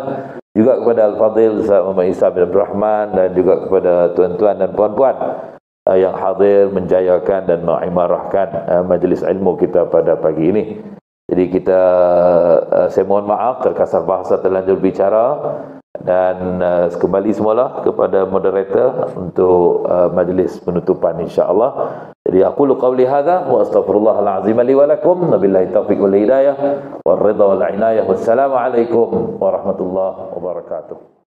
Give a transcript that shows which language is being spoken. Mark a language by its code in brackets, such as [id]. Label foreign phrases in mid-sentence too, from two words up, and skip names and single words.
[ms] Juga kepada Al-Fadhil Ustaz Muhammad Isa bin Abdul Rahman, dan juga kepada tuan-tuan dan puan-puan yang hadir menjayakan dan mengimarahkan majlis ilmu kita pada pagi ini. Jadi saya mohon maaf terkasar bahasa terlanjur bicara, dan kembali semula kepada moderator untuk majlis penutupan [ar] إن شاء الله. Jadi أقول قولي هذا وأستغفر الله العظيم لي ولكم وبالله التوفيق والهداية والرضا والعناية. والسلام عليكم ورحمة الله وبركاته.